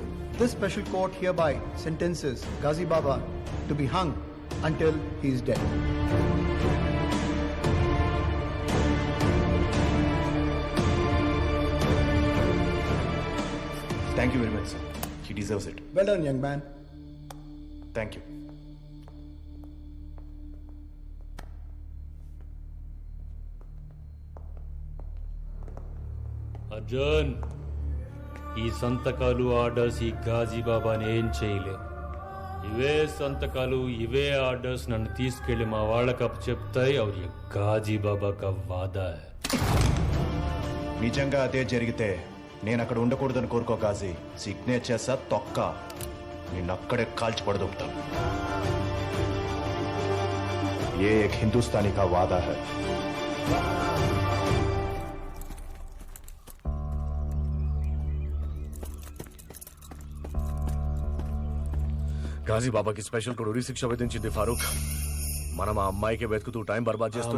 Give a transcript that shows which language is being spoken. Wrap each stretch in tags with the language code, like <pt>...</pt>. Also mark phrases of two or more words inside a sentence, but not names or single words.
<en>This special court hereby sentences Ghazi Baba to be hung until he is dead. Thank you very much, sir. He deserves it. Well done, young man. Thank you.</en> <te>అర్జున్, ఈ సంతకాలు ఆర్డర్స్ ఈ ఘాజీబాబాని ఏం చేయలేవు. ఇవే సంతకాలు, ఇవే ఆర్డర్స్ నన్ను తీసుకెళ్లి మా వాళ్ళకి అప్పు చెప్తాయి.</te> <hi>और ये ఘాజీబాబా का वादा है.</hi> <te>నిజంగా అదే జరిగితే నేను అక్కడ ఉండకూడదని కోరుకో గాజీ.</te> <en>signature sir</en> <te>తొక్క నిన్నక్కడే కాల్చి పడదొక్కుతాం.</te> <hi>ये एक हिंदुस्तानी का वादा है.</hi> <te>ఘాజీబాబాకి స్పెషల్ కోర్టు ఉరి శిక్ష విధించింది ఫారూక్. మనం ఆ అమ్మాయికి వెతుకుతూ టైం బర్బాద్ చేస్తున్నాం.</te>